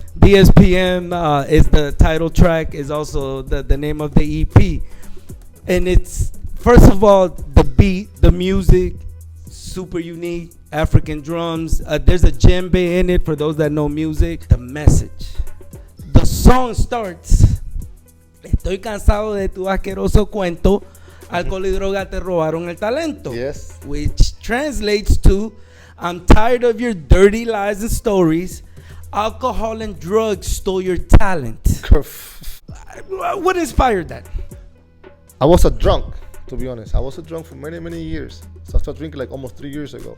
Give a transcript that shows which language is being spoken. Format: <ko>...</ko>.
<en>D.S.P.M is the title track, is also the name of the EP. And it's, first of all, the beat, the music, super unique, African drums. There's a djembe in it for those that know music. The message. The song starts,</en> <es>estoy cansado de tu asqueroso cuento, alcohol y droga te robaron el talento.</es> <en>Yes. Which translates to, I'm tired of your dirty lies and stories. Alcohol and drugs stole your talent. What inspired that? I was a drunk, to be honest. I was a drunk for many, many years. So I started drinking like almost 3 years ago.</en>